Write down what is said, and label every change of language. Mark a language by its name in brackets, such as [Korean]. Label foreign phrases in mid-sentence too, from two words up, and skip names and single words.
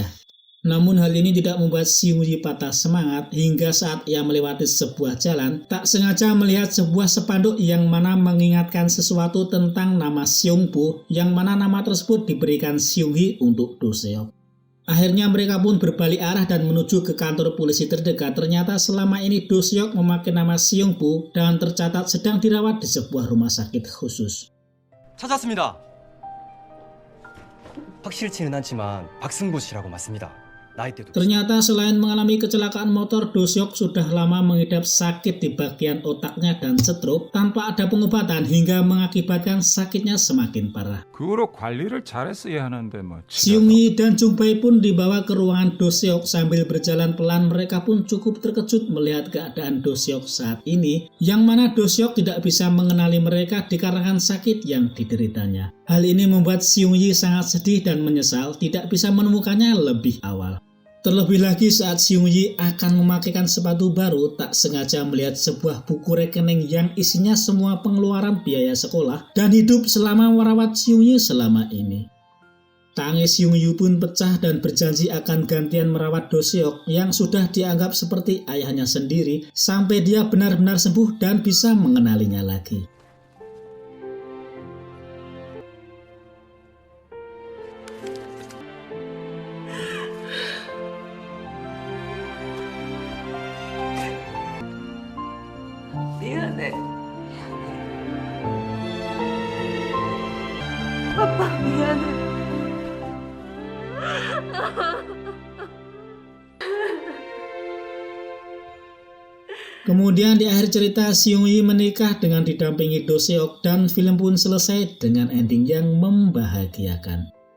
[Indonesian] Namun hal ini tidak membuat Seung Yi patah semangat hingga saat ia melewati sebuah jalan, tak sengaja melihat sebuah spanduk yang mana mengingatkan sesuatu tentang nama Seung Bu, yang mana nama tersebut diberikan Seung Yi untuk Do Seok. Akhirnya mereka pun berbalik arah dan menuju ke kantor polisi terdekat. Ternyata selama ini Do Seok memakai nama Seung Bu dan tercatat sedang dirawat di sebuah rumah sakit khusus. [Korean] 찾았습니다. 확실치는 않지만 박승구 씨라고 맞습니다. 나이대도. [Indonesian] Ternyata selain mengalami kecelakaan motor, Do Seok sudah lama mengidap sakit di bagian otaknya dan stroke tanpa ada pengobatan hingga mengakibatkan sakitnya semakin parah. [Korean] 그거로 관리를 잘했어야 하는데 뭐. [Indonesian] Seung Yi dan Jong Bae pun dibawa ke ruangan Do Seok. Sambil berjalan pelan, mereka pun cukup terkejut melihat keadaan Do Seok saat ini, yang mana Do Seok tidak bisa mengenali mereka dikarenakan sakit yang dideritanya. Hal ini membuat Seung Yi sangat sedih dan menyesal tidak bisa menemukannya lebih awal. Terlebih lagi saat Seung Yi akan memakaikan sepatu baru, tak sengaja melihat sebuah buku rekening yang isinya semua pengeluaran biaya sekolah dan hidup selama merawat Seung Yi selama ini. Tangis Seung Yu pun pecah dan berjanji akan gantian merawat Do Seok yang sudah dianggap seperti ayahnya sendiri sampai dia benar-benar sembuh dan bisa mengenalinya lagi. [Korean] 미안해. 아빠 미안해. [Indonesian] Kemudian di akhir cerita Seung Yi menikah dengan didampingi Do Seok dan film pun selesai dengan ending yang membahagiakan.